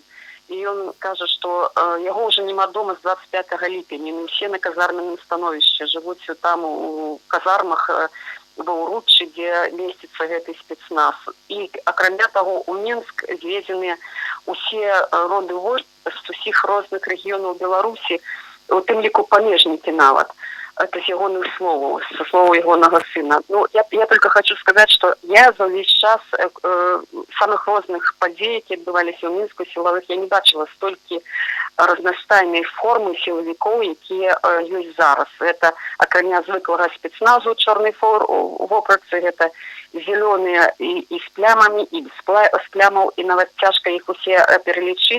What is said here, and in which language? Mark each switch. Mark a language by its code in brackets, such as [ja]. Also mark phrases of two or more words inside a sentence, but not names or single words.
[be] І ён кажа, што яго ўжо няма дома з 25 ліпеня, не ўсе на казарменным становішчы, жывуць там у казармах, ва ўруччы, дзе месціцца гэты спецназ. І акрамя таго, у Мінск зведзеныя усе роды войск з усіх розных рэгіёнаў Беларусі, у тым ліку памежнікі нават. Это з ягоных словаў, са словаў ягонага сына. [ru] Ну, я только хочу [be] сказаць, што я за ўвесь час самых розных падзей, які адбываліся ў Мінску, сілавых, я не бачыла столькі разнастайнай формы сілавікоў, якія ёсць зараз. Это акрамя звыклага спецназу, чорны вопратцы, гэта зелёныя і з плямамі, і без плямаў, і нават цяжка іх усе пералічыць.